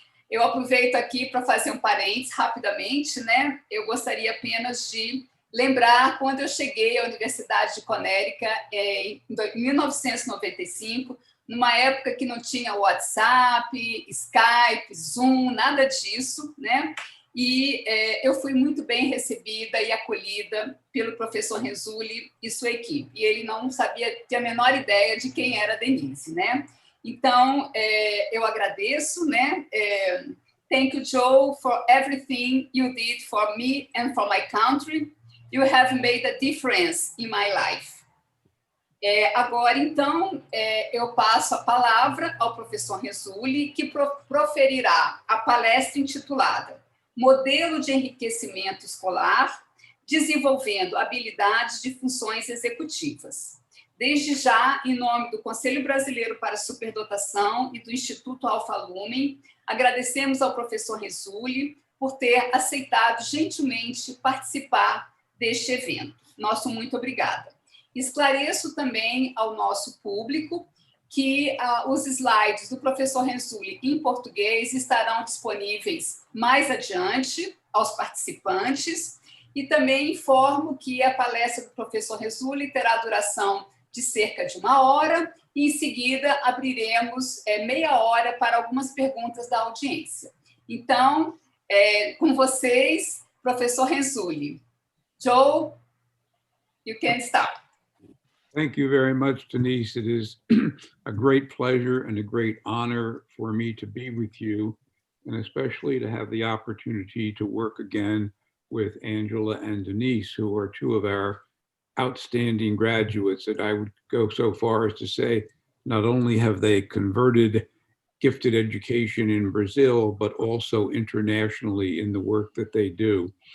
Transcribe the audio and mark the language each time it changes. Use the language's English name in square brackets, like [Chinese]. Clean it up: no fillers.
[Portuguese] Eu aproveito aqui para fazer um parênteses rapidamente. Eu gostaria apenas de lembrar quando eu cheguei à Universidade de Connecticut em 1995, numa época que não tinha WhatsApp, Skype, Zoom, nada disso, E eu fui muito bem recebida e acolhida pelo professor Renzulli e sua equipe. E ele não sabia, tinha a menor ideia de quem era a Denise, né? Então, eu agradeço, né? [English] Thank you, Joe, for everything you did for me and for my country. You have made a difference in my life. [Portuguese] Agora, então, eu passo a palavra ao professor Renzulli, que proferirá a palestra intitulada Modelo de Enriquecimento Escolar, desenvolvendo habilidades de funções executivas. Desde já, em nome do Conselho Brasileiro para a Superdotação e do Instituto Alfa Lumen, agradecemos ao professor Renzulli por ter aceitado gentilmente participar deste evento. Nosso muito obrigada. Esclareço também ao nosso público que os slides do professor Renzulli em português estarão disponíveis mais adiante aos participantes e também informo que a palestra do professor Renzulli terá duração de cerca de 1 hora e, em seguida, abriremos meia hora para algumas perguntas da audiência. Então, com vocês, professor Renzulli. [English] Joe, you can start. Thank you very much, Denise. It is a great pleasure and a great honor for me to be with you, and especially to have the opportunity to work again with Angela and Denise, who are two of our outstanding graduates that I would go so far as to say, not only have they converted gifted education in Brazil, but also internationally in the work that they do.